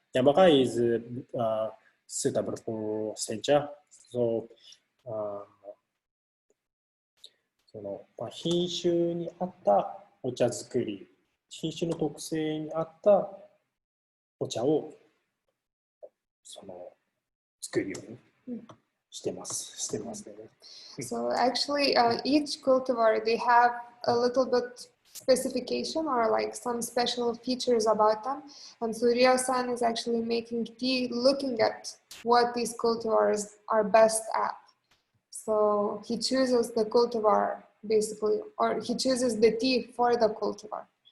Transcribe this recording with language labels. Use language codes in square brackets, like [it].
[en] Yamakai is suitable for sencha. [ja] So その品種に合ったお茶作り、品種の特性に合ったお茶を作るようにしてます。 [en] So actually, each cultivar, they have a little bit specification or like some special features about them. And so Ryo-san is actually making tea looking at what these cultivars are best at. So he chooses the cultivar basically, or he chooses the tea for the cultivar.